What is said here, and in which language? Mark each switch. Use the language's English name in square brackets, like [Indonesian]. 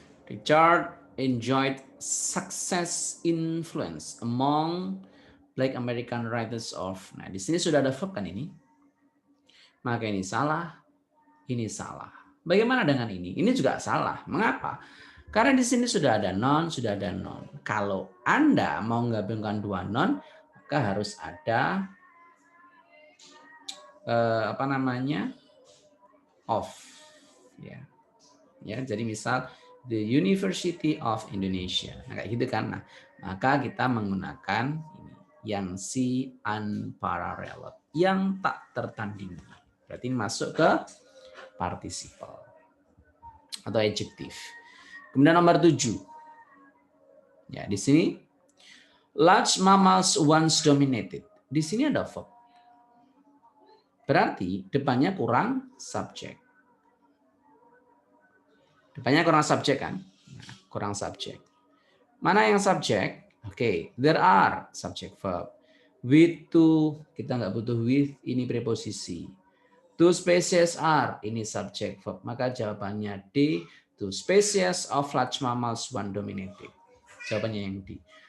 [English] Richard enjoyed success influence among Black American writers of. [Indonesian] Nah, di sini sudah ada verb kan ini. Maka ini salah, ini salah. Bagaimana dengan ini? Ini juga salah. Mengapa? Karena di sini sudah ada non, sudah ada non. Kalau Anda mau menggabungkan dua non, maka harus ada apa namanya? Of. Ya. Ya, jadi misal [English] the University of Indonesia. [Indonesian] Nah, kayak gitu kan. Nah, maka kita menggunakan ini yang si unparalleled, yang tak tertandingi. Berarti masuk ke participle atau adjektif. Kemudian nomor 7. Ya, di sini [English] large mammals once dominated. [Indonesian] Di sini ada verb. Berarti depannya kurang subjek. Depannya kurang subjek kan? Nah, kurang subjek. Mana yang subjek? [English] Oke, there are subject verb. [Indonesian] With to, kita nggak butuh with, ini preposisi. [English] Two species are, [Indonesian] ini [English] subject verb. [Indonesian] Maka jawabannya D, [English] two species of large mammals, one dominated. [Indonesian] Jawabannya yang D.